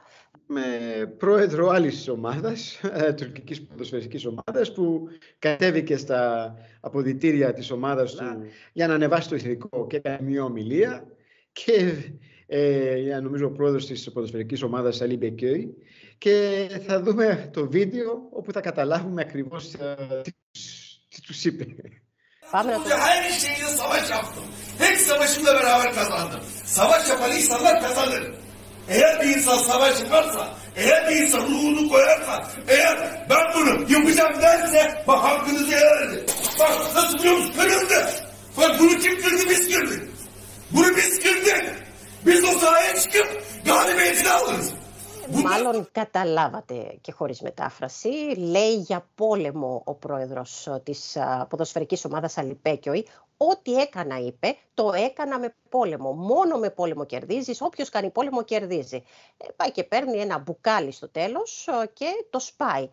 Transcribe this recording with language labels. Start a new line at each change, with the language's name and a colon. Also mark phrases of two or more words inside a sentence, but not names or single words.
Greek: Με πρόεδρο άλλης ομάδας, τουρκικής ποδοσφαιρικής ομάδας, που κατέβηκε στα αποδυτήρια της ομάδας του για να ανεβάσει το ηθικό και έκανε μια ομιλία. Και νομίζω ο πρόεδρος της ποδοσφαιρικής ομάδας, Ali Beköy, και θα δούμε το βίντεο όπου θα καταλάβουμε ακριβώς τι τους είπε. Πάμε να το δούμε.
Turkish: Her şeyle savaş yaptım. Hep savaşımla beraber kazandım. Savaş yapan insanlar kazanır. Eğer bir insan savaş yaparsa, eğer bir insan ruhunu koyarsa, eğer ben bunu yapacağım derse, bak hakkınızı helal edin. Bak nasıl biliyor musun? Kırıldı. Bak bunu kim kırdı? Biz kırdık. Bunu biz kırdık. Biz o sahaya çıkıp galibiyetini alırız.
Greek: Μάλλον καταλάβατε και χωρίς μετάφραση. Λέει για πόλεμο ο πρόεδρος της ποδοσφαιρικής ομάδας Ali Beköy. Ό,τι έκανα, είπε, το έκανα με πόλεμο. Μόνο με πόλεμο κερδίζεις. Όποιος κάνει πόλεμο κερδίζει. Πάει και παίρνει ένα μπουκάλι στο τέλος και το σπάει.